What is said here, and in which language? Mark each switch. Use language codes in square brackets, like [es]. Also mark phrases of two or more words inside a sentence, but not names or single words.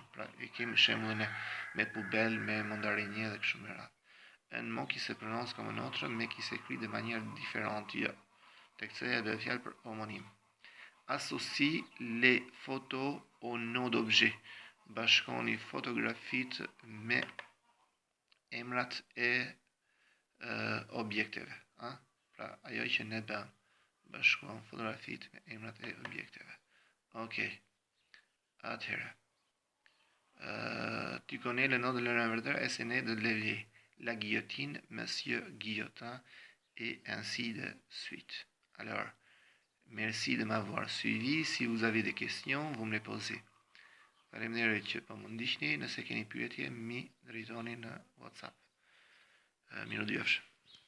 [sq] Pra e kemi shembullin me poubelle, me mandarinier dhe kështu me radhë. [fr] Un mot qui se prononce comme un autre, mais qui s'écrit de manière différente. [sq] Jo. Tek kësaj do të fjalë për homonim. [fr] Associe les photos au nom d'objet. [sq] Bashkoni fotografitë me emrat e objekteve. Pra, ajo që ne bëm, bashkuam fotografitë me emrat e objekteve. Okej. Atëherë. [fr] Tu connais le nom de l'inventeur et c'est né de Lévier. La guillotine, Monsieur Guillotin, et ainsi de suite. Alors, merci de m'avoir suivi. Si vous avez des questions, vous me les posez. [sq] Faleminderit që po më ndiqni, nëse keni pyetje, mi drejtoni në WhatsApp. Miru djofsh.